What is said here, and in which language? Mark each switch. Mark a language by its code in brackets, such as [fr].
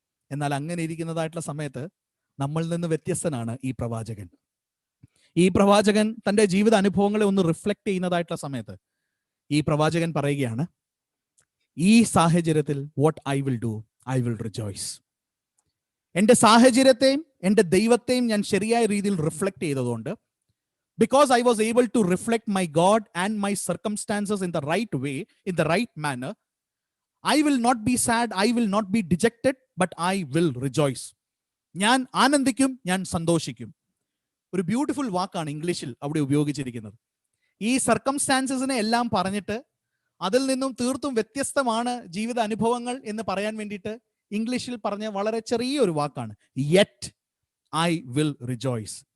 [ml] എന്നാൽ അങ്ങനെ ഇരിക്കുന്നതായിട്ടുള്ള സമയത്ത് നമ്മളിൽ നിന്ന് വ്യത്യസ്തനാണ് ഈ പ്രവാചകൻ. ഈ പ്രവാചകൻ തൻ്റെ ജീവിത അനുഭവങ്ങളെ ഒന്ന് റിഫ്ലക്ട് ചെയ്യുന്നതായിട്ടുള്ള സമയത്ത് ഈ പ്രവാചകൻ പറയുകയാണ്, ഈ സാഹചര്യത്തിൽ [en] What I will do, I will rejoice. [ml] എൻ്റെ സാഹചര്യത്തെയും എൻ്റെ ദൈവത്തെയും ഞാൻ ശരിയായ രീതിയിൽ റിഫ്ലക്ട് ചെയ്തതുകൊണ്ട്, [en] because I was able to reflect my God and my circumstances in the right way, in the right manner, I will not be sad, I will not be dejected, but I will rejoice. [ml] ഞാൻ ആനന്ദിക്കും, ഞാൻ സന്തോഷിക്കും. ഒരു beautiful വാക്കാണ് ഇംഗ്ലീഷിൽ അവിടെ ഉപയോഗിച്ചിരിക്കുന്നത്. ഈ സർക്കംസ്റ്റാൻസസിനെ എല്ലാം പറഞ്ഞിട്ട് അതിൽ നിന്നും തീർത്തും വ്യത്യസ്തമാണ് ജീവിത അനുഭവങ്ങൾ എന്ന് പറയാൻ വേണ്ടിയിട്ട് ഇംഗ്ലീഷിൽ പറഞ്ഞ വളരെ ചെറിയൊരു വാക്കാണ് [en] Yet I will rejoice.